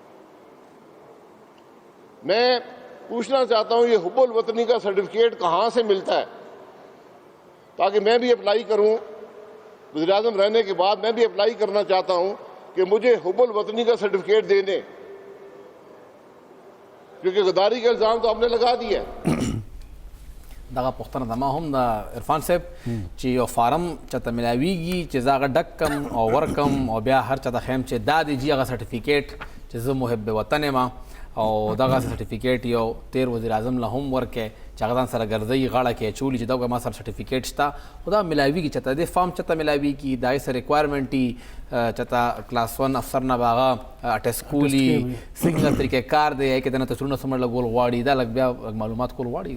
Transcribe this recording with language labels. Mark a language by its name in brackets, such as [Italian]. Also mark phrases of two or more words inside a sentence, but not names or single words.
[Urdu] میں پوچھنا چاہتا ہوں یہ حب الوطنی کا سرٹیفکیٹ کہاں سے ملتا ہے تاکہ میں بھی اپلائی کروں, وزیر اعظم رہنے کے بعد میں بھی اپلائی کرنا چاہتا ہوں کہ مجھے حب الوطنی کا سرٹیفکیٹ دے دیں, کیونکہ غداری کا الزام تو ہم نے لگا دیا ہے. [Pashto] دغه پوښتنه زما هم د عرفان صاحب چې یو فارم چاته ملاویږي چې زه هغه ډک کم او ورکم او بیا هر چاته خیم چې دا دی جي هغه سرټیفیکیټ چې زه محب وطن یم او دغه سرټیفیکیټ یو تیر وزیر اعظم له هم ورکې چې هغه ځان سره ګرځوي غاړه کې اچولي چې دغه ما سره سرټیفیکیټ شته, خو دا ملاویږي چاته دې فارم چاته ملاویږي د هغې سره ریکوایرمنټ وي چاته کلاس 1 افسر نه به هغه اټیسټ کولي څنګه طریقې کار دی هغې کې دنه تصویرونه څومره لګول غواړي دا لږ بیا معلومات کول غواړي.